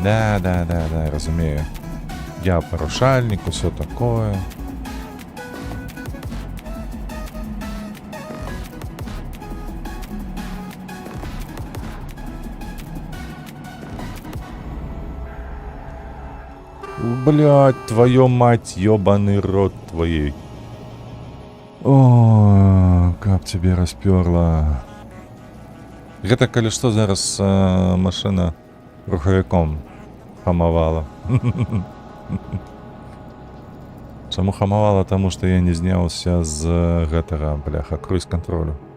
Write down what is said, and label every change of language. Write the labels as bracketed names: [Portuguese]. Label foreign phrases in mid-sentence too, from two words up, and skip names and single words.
[Belarusian] Да, разумею. Я порушальник, [Russian] все такое. Блядь, твою мать, ёбаный рот твоей. О, как тебе распёрло. [Belarusian] Гэта калі што зараз машына рухавіком хамавала. Чаму хамавала? Таму што я не зняўся з гэтага, бляха, круиз-кантролю.